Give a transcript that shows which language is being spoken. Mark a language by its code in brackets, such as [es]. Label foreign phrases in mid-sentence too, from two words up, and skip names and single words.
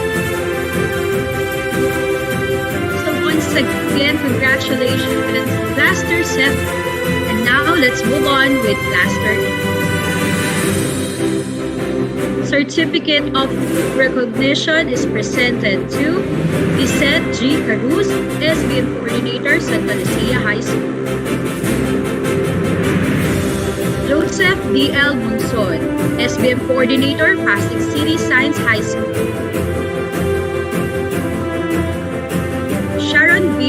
[en] Once again, congratulations, Cluster 7. And now let's move on with Cluster 8. Certificate of recognition is presented to Lisette G. Caruz, SBM Coordinator, Santa Lucia High School. Joseph D. L. Monson, SBM Coordinator, Pasig City Science High School. Sharon B.